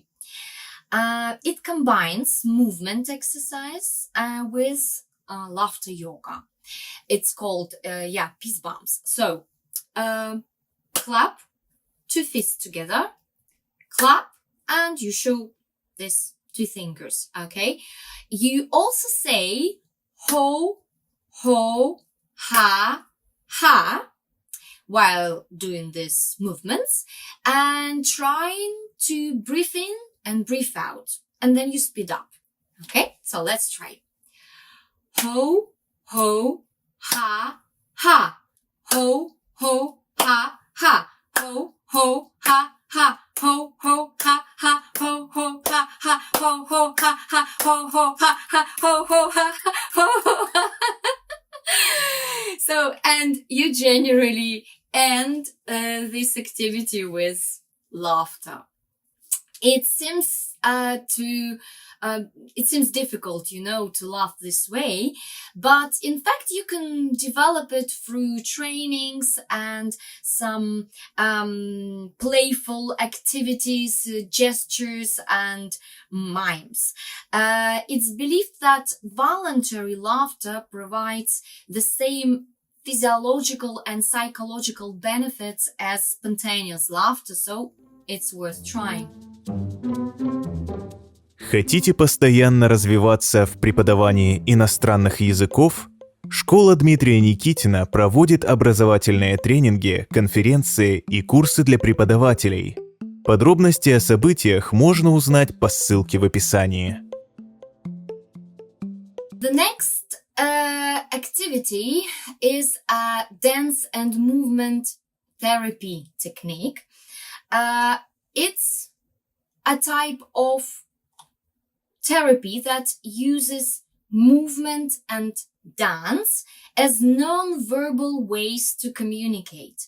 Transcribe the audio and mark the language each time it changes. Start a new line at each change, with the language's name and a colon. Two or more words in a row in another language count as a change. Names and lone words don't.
English: It combines movement exercise with laughter yoga. It's called peace palms. So clap, 2 fists together, clap, and you show this 2 fingers, okay? You also say ho, ho, ha, ha while doing these movements, and trying to breathe in and breathe out, and then you speed up. Okay, so let's try. Ho, ho, ha, ha. Ho, ho, ha, ha. Ho, ho, ha, ha. Ho, ho, ha, ha. Ho, ho, ha, ha. Ho, ho, ha, ha. Ho, ho, ha, ha. Ho, ho, ha, ha. Ho, ho, ha. So, and you generally end this activity with laughter. It seems difficult, to laugh this way, but in fact you can develop it through trainings and some playful activities, gestures, and mimes. It's believed that voluntary laughter provides the same physiological and psychological benefits as spontaneous laughter, so it's worth trying.
Russian: Хотите постоянно развиваться в преподавании иностранных языков? Школа Дмитрия Никитина проводит образовательные тренинги, конференции и курсы для преподавателей. Подробности о событиях можно узнать по ссылке в описании.
English: The next activity is a dance and movement therapy technique. It's a type of therapy that uses movement and dance as non-verbal ways to communicate.